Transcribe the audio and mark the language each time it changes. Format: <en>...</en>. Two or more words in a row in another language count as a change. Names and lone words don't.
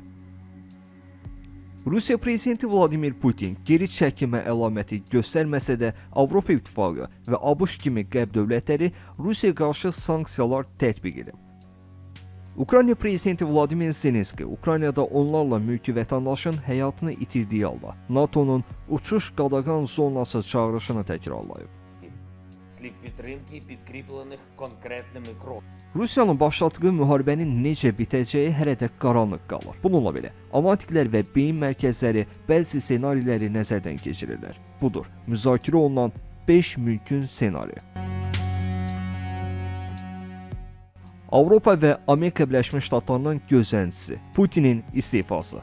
<az>Rusiya prezidenti Vladimir Putin geri çəkilmə əlaməti göstərməsə də Avropa İttifaqı və ABŞ kimi qərb dövlətləri Rusiyaya qarşı sanksiyalar tətbiq edib. Ukrayna prezidenti Vladimir Zelenski Ukraynada onlarla mülki vətəndaşın həyatını itirdiyi halda NATO'nun uçuş qadağan zonası çağrışını təkrarlayıb.</az> <uk>Слів підтримки, підкріплених конкретними кроками.</uk> <az>Rusiyanın başlatdığı müharibənin necə bitəcəyi hələ də qaranlıq qalır. Bununla belə, analitiklər və beyin mərkəzləri bəzi senariləri nəzərdən keçirirlər. Budur, müzakirə olunan 5 mümkün senari. Avropa və Amerika Birləşmiş Ştatlarının gözləntisi, Putinin istifası.</az>